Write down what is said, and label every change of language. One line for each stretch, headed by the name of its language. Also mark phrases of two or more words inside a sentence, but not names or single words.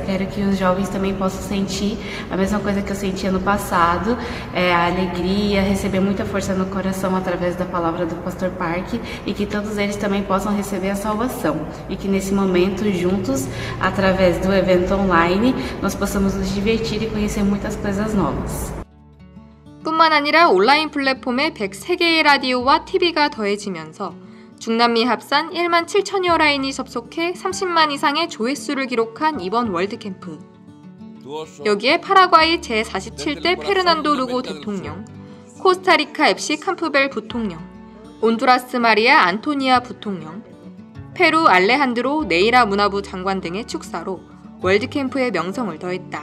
Portuguese: Quero que os jovens também possam sentir a mesma coisa que eu senti ano passado, a alegria, receber muita força no coração através da palavra do Pastor Park e que todos eles também possam receber a salvação e que nesse momento juntos, através do evento online, nós possamos nos divertir e conhecer muitas coisas novas.
Korean: 뿐만 아니라 온라인 플랫폼에 103개의 라디오와 TV가 더해지면서 중남미 합산 1만 7천여 라인이 접속해 30만 이상의 조회수를 기록한 이번 월드캠프. 여기에 파라과이 제47대 페르난도 루고 대통령, 코스타리카 FC 캄프벨 부통령, 온두라스 마리아 안토니아 부통령, 페루 알레한드로 네이라 문화부 장관 등의 축사로 월드캠프의 명성을 더했다.